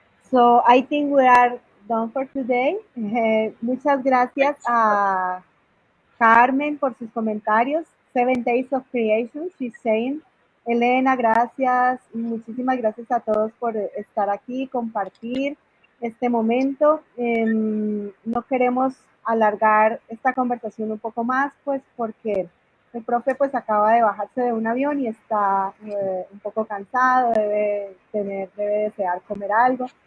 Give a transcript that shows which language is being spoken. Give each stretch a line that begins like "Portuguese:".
English: So I think we are done for today.
Spanish: Muchas gracias a Carmen por sus comentarios.
English: 7 Days of Creation, she's saying.
Spanish: Elena, gracias. Muchísimas gracias a todos por estar aquí, compartir este momento. No queremos alargar esta conversación un poco más, pues porque el profe pues acaba de bajarse de un avión y está un poco cansado, debe desear comer algo.